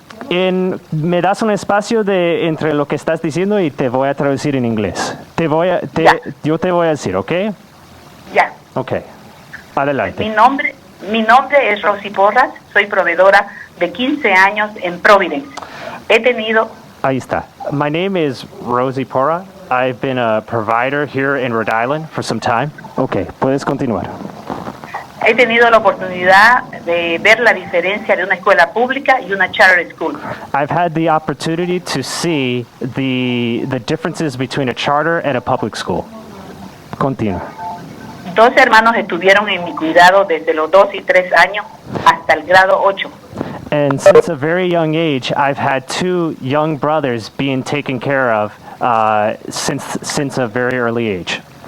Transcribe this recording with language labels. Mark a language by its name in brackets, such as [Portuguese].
[Spanish] Me das un espacio entre lo que estás diciendo y te voy a traducir en inglés. Yo te voy a decir, ¿ok? Ya. Ok. Adelante. Mi nombre es Rosie Porras, soy proveedora de 15 años en Providence. He tenido... Ahí está. [English] My name is Rosie Porra. I've been a provider here in Rhode Island for some time. [Spanish] Ok, puedes continuar. He tenido la oportunidad de ver la diferencia de una escuela pública y una charter school. [English] I've had the opportunity to see the differences between a charter and a public school. [Spanish] Continúa. 2 hermanos estuvieron en mi cuidado desde los 2 y 3 años hasta el grado 8. [English] And since a very young age, I've had 2 young brothers being taken care of since a very early age.